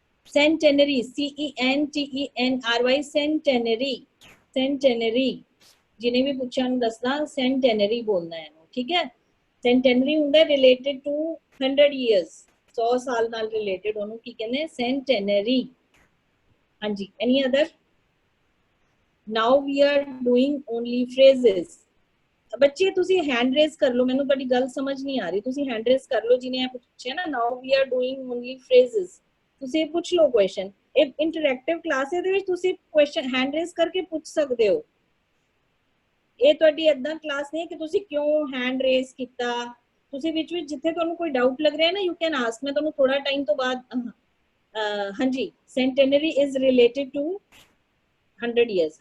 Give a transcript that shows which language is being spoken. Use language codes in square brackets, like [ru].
[pa] ਸੈਂਟੇਨਰੀ, CENTENRY ਸੈਂਟੇਨਰੀ, ਸੈਂਟੇਨਰੀ। ਜਿਹਨੇ ਵੀ ਪੁੱਛਿਆ ਨੂੰ ਦੱਸਣਾ ਸੈਂਟੇਨਰੀ ਬੋਲਣਾ ਹੈ, ਠੀਕ ਹੈ। ਸੈਂਟੇਨਰੀ ਹੁੰਦਾ [en] related to 100 years, [pa] 100 ਸਾਲ ਨਾਲ ਰਿਲੇਟਡ, ਉਹਨੂੰ ਕੀ ਕਹਿੰਦੇ ਸੈਂਟੇਨਰੀ। ਹਾਂਜੀ, [en] Any other? Now we are doing only phrases. [pa] ਬੱਚੇ ਤੁਸੀਂ ਹੈਂਡ ਰੇਜ਼ ਕਰ ਲਓ, ਮੈਨੂੰ ਤੁਹਾਡੀ ਗੱਲ ਸਮਝ ਨਹੀਂ ਆ ਰਹੀ, ਤੁਸੀਂ ਹੈਂਡ ਰੇਜ਼ ਕਰ ਲਓ ਜਿਹਨੇ ਪੁੱਛਿਆ ਨਾ। [en] Now we are doing only phrases, [pa] ਤੁਸੀਂ ਪੁੱਛ ਲਓ ਕੁਐਸਚਨ। ਇਹ ਇੰਟਰੈਕਟਿਵ ਕਲਾਸ ਹੈ, ਇਹਦੇ ਵਿੱਚ ਤੁਸੀਂ ਕੁਐਸਚਨ ਹੈਂਡ ਰੇਜ਼ ਕਰਕੇ ਪੁੱਛ ਸਕਦੇ ਹੋ। ਇਹ ਤੁਹਾਡੀ ਏਦਾਂ ਕਲਾਸ ਨਹੀਂ ਕਿ ਤੁਸੀਂ ਕਿਉਂ ਹੈਂਡ ਰੇਜ਼ ਕੀਤਾ, ਤੁਸੀਂ ਵਿੱਚ ਵਿੱਚ ਜਿੱਥੇ ਤੁਹਾਨੂੰ ਕੋਈ ਡਾਊਟ ਲੱਗ ਰਿਹਾ ਨਾ [en] you can ask, [pa] ਮੈਂ ਤੁਹਾਨੂੰ ਥੋੜਾ ਟਾਈਮ ਤੋਂ ਬਾਅਦ। [en] ਹਾਂਜੀ, centenary is related to 100 years।